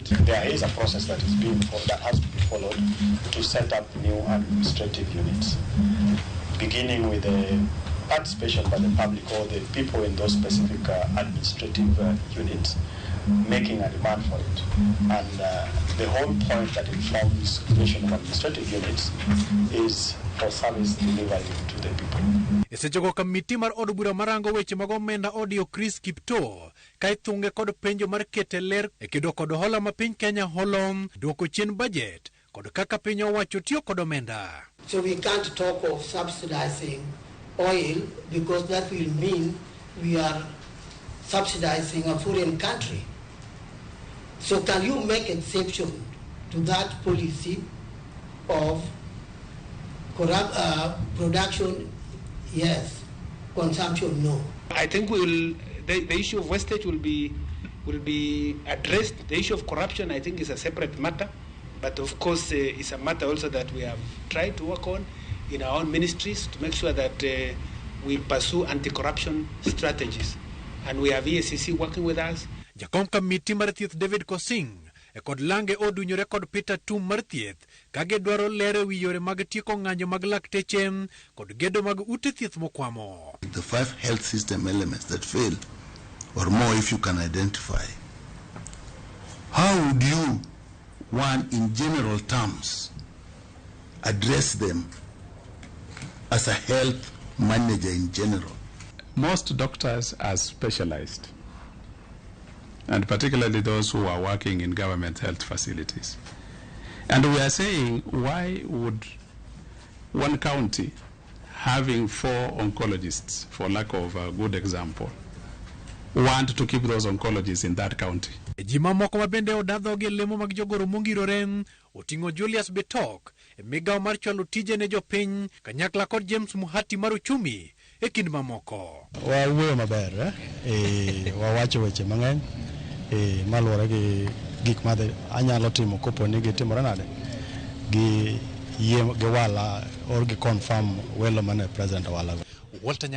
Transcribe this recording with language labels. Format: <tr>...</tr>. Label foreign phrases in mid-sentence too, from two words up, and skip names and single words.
<en>There is a process that has to be followed to set up new administrative units, beginning with the participation by the public or the people in those specific administrative units, making a demand for it. And the whole point that informs creation of administrative units is for service delivery to the people.</en> <luo>Esechogo kamiti mar od bura marango weche mag omenda odio Chris Kipto ka ithunge kod penjo mar kete ler e kedo kod hola ma piny Kenya holo duoko chien budget kod kaka piny owacho tiyo kod omenda.</luo> <en>So we can't talk of subsidizing oil because that will mean we are subsidizing a foreign country. So can you make exception to that policy of production, yes, consumption, no? I think the issue of wastage will be addressed. The issue of corruption, I think, is a separate matter. But of course, it's a matter also that we have tried to work on in our own ministries to make sure that we pursue anti-corruption strategies. And we have EACC working with us.</en> <luo>Jakom kamiti mar thieth David Kosing e kod lange odunyore kod Peter Tum mar thieth kage dwaro lere wi yore mag tieko ng'anyo mag lakteche kod gedo mag ute thieth mokwamo.</luo> <en>The 5 health system elements that fail, or more if you can identify, how would you, one, in general terms, address them as a health manager in general? Most doctors are specialized, and particularly those who are working in government health facilities. And we are saying, why would one county having 4 oncologists, for lack of a good example, want to keep those oncologists in that county?</en> <luo>Jima moko mabende odadho gi lemo mag jogoro mongirore oting'o Julius Betok e migawo mar chwalo tije ne jopiny kanyakla kod James Muhati mar uchumi e kind mamoko. Wawuoyo maber, wawacho weche mang'eny maluwore gi gik ma anyalo timo kopo ni gitimore nade gi wala or gi confirm welo mane President Owal.</luo>